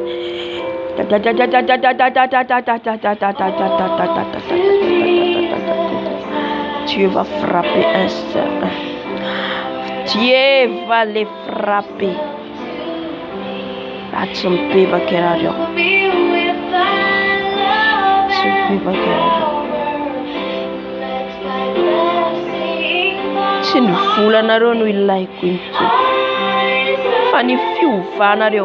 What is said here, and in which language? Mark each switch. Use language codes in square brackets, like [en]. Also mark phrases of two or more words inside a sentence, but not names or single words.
[fr] Dieu va frapper un seul. Dieu va les frapper. [mg] Atsembebaka ianareo. Atsembebaka ianareo. Tsy ny volanareo no ilaiko into. Fa ny fiovanareo.